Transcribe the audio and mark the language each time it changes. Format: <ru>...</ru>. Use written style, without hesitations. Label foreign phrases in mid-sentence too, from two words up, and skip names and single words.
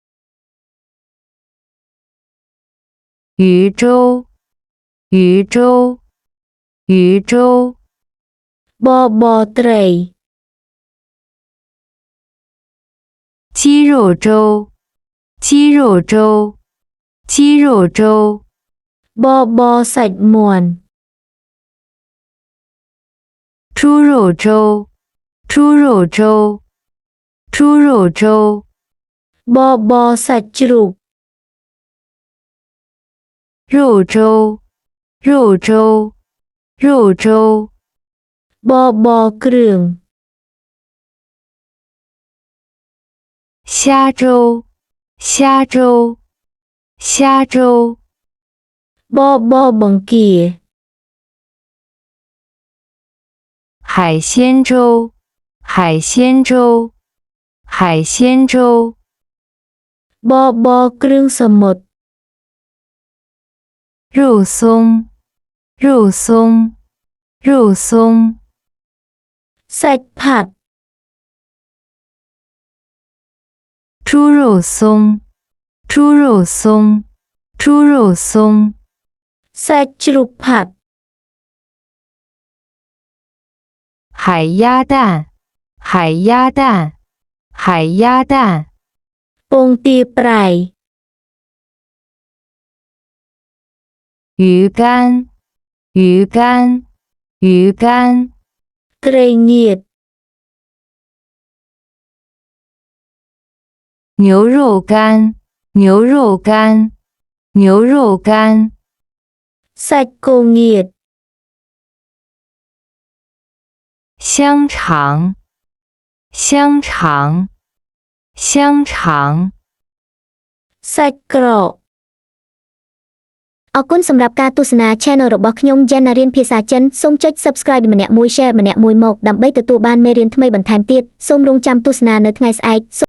<zh>魚粥魚粥魚粥</zh> <km>បបត្រី</km> <zh>雞肉粥雞肉粥雞肉粥</zh> <km>បបសាច់មាន់</km> <zh>豬肉粥豬肉粥豬肉粥</zh> <km>បបសាច់ជ្រូក</km> <zh>肉粥肉粥肉粥</zh> <km>បបគ្រឿង</km> <zh>蝦粥蝦粥蝦粥</zh> <km>បបង្គា</km> <zh>海鮮粥海鮮粥海鮮粥</zh> <km>បគ្រឿងសមុទ្រ</km> <zh>肉鬆肉鬆肉鬆</zh> <km>សាច់ផាត់</km> <zh>豬肉鬆豬肉鬆豬肉鬆</zh> <km>សាច់ជ្រូកផាត់</km> <zh>海鴨蛋海鴨蛋海鴨蛋</zh> <km>ពងទាប្រៃ</km> <zh>魚乾魚乾魚乾</zh> <km>ត្រីងៀត</km> <zh>牛肉乾牛肉乾牛肉乾</zh> <km>សាច់គោងៀត</km> <zh>香腸香肠，香肠。</zh> <km>សាច់ក្រកអរគុណសម្រាប់ការទស្សនា Channel របស់ខ្ញុំ Jen រៀនភាសាចិនសូមចុច Subscribe ម្នាក់មួយ Share ម្នាក់មួយមកដើម្បីទទួលបានមេរៀនថ្មីបន្ថែមទៀតសូមរងចាំទស្សនានៅថ្ងៃស្អែក</km>